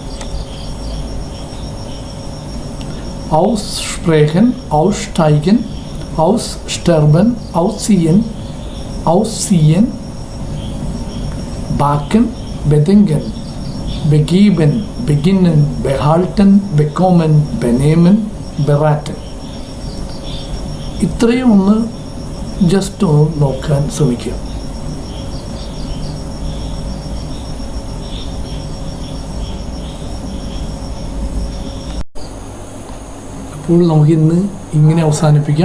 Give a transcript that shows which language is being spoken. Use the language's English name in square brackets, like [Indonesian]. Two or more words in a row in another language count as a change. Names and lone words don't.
[German] Aussprechen, aussteigen, aussterben, ausziehen, ausziehen, backen, bedenken, begeben, beginnen, behalten, bekommen, benehmen, beraten. [Malayalam] ഇത്രയും ഒന്ന് ജസ്റ്റ് ഒന്ന് നോക്കാൻ ശ്രമിക്കുക. അപ്പോൾ നമുക്കിന്ന് ഇങ്ങനെ അവസാനിപ്പിക്കാം.